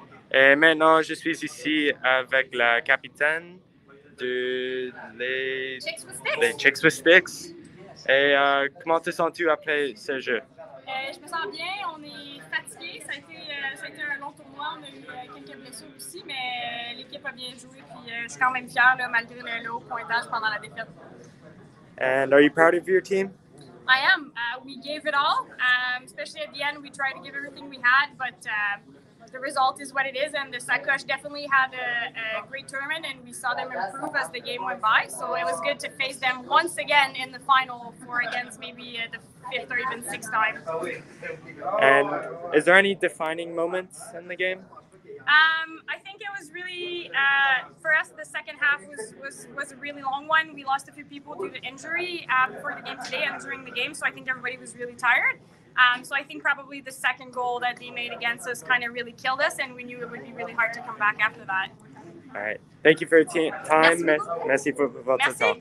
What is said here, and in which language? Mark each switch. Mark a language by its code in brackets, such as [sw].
[fr] Et maintenant, je suis ici avec la capitaine de les Chicks with Sticks. Et comment te sens-tu après ce jeu? Je me sens bien, on est fatigué. Ça a été un long tournoi, on a eu quelques blessures aussi, mais l'équipe a bien joué. Puis je suis quand même fière là, malgré le haut pointage pendant la défaite. [en] And are you proud of your team? I am. We gave it all, especially at the end. We tried to give everything we had, but the result is what it is. And the Sacoche definitely had a great tournament, and we saw them improve as the game went by. So it was good to face them once again in the final four against maybe the fifth or even sixth time. And is there any defining moments in the game? I think it was really, for us, the second half was a really long one. We lost a few people due to injury before the game today and during the game, so I think everybody was really tired. So I think probably the second goal that they made against us kind of really killed us, and we knew it would be really hard to come back after that. All right. Thank you for your time. [fr] Merci pour votre temps.